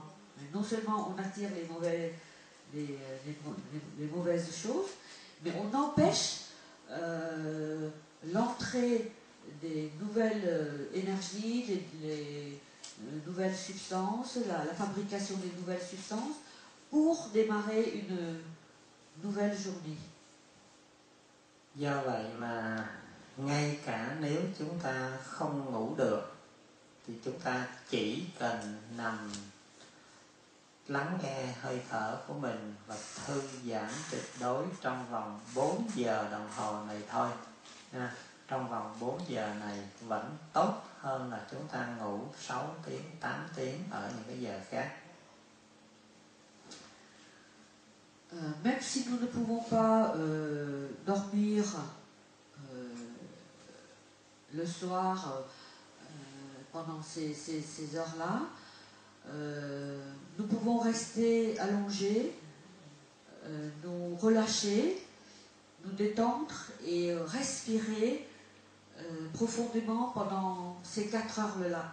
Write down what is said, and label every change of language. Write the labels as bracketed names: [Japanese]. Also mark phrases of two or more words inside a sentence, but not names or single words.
[French] Non seulement on attire les mauvaises choses, mais on empêche l'entrée des nouvelles énergies, les nouvelles substances, la fabrication des nouvelles substances pour démarrer une nouvelle journée. [Vietnamese] Do vậy mà ngay cả nếu chúng ta không ngủ được thì chúng ta chỉ cần nằm lắng nghe hơi thở của mình và thư giãn tuyệt đối trong vòng 4 giờ đồng hồ này thôi. Trong vòng 4 giờ này vẫn tốt hơn là chúng ta ngủ 6 tiếng, 8 tiếng ở những cái giờ khác. [French] Même si nous ne pouvons pas dormir le soir pendant ces heures-là, nous pouvons rester allongés, nous relâcher, nous détendre et respirer profondément pendant ces 4 heures-là.